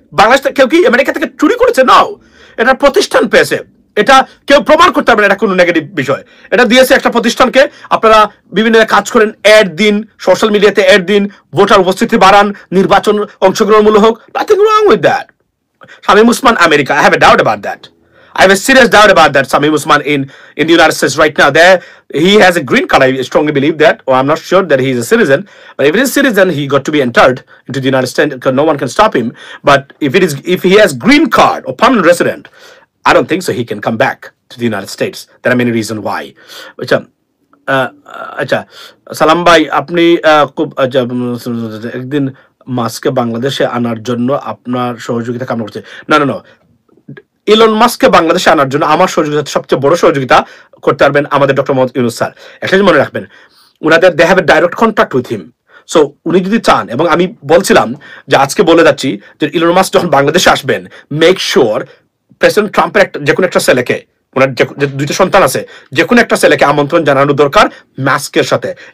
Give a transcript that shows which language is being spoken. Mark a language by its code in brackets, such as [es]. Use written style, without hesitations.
[bn] বাংলাদেশ কেউ কি আমেরিকা থেকে চুরি করেছে? নাও, এটা প্রতিষ্ঠান পেয়েছে, এটা কেউ প্রমাণ করতে পারবে না এটা কোনো নেগেটিভ বিষয়। এটা দিয়েছে একটা প্রতিষ্ঠানকে, আপনারা বিভিন্ন কাজ করেন, অ্যাড দিন, সোশ্যাল মিডিয়াতে অ্যাড দিন, ভোটার উপস্থিতি বাড়ান, নির্বাচন অংশগ্রহণমূলক হোক, [en] Nothing wrong with that. Shamim Usman, America, I have a doubt about that. I have a serious doubt about that. Samim Usman in the United States right now, there he has a green card. I strongly believe that, or I'm not sure that he's a citizen. But if it is a citizen, he got to be entered into the United States because no one can stop him. But if he has green card or permanent resident, I don't think so he can come back to the United States. There are many reasons why. Which [bn] আচ্ছা সালাম ভাই, আপনি খুব আচ্ছা, একদিন মাস্ককে বাংলাদেশে আনার জন্য আপনার সহযোগিতা কামনা করছে। না না না, ইলন মাস্ককে বাংলাদেশে আনার জন্য আমার সহযোগিতা, সবচেয়ে বড় সহযোগিতা করতে পারবেন আমাদের ডক্টর মোহাম্মদ ইউনূস স্যার। একটা জিনিস মনে রাখবেন, উনাদের [en] They have a direct contact with him. [bn] So উনি যদি চান, এবং আমি বলছিলাম যে আজকে বলে যাচ্ছি যে ইলন মাস্ক যখন বাংলাদেশে আসবেন, মেক শিওর প্রেসিডেন্ট ট্রাম্পের যে কোনো একটা ছেলেকে, ওনার যে দুইটা সন্তান আছে, যে কোনো একটা ছেলেকে আমন্ত্রণ জানানো দরকার মাস্কের সাথে।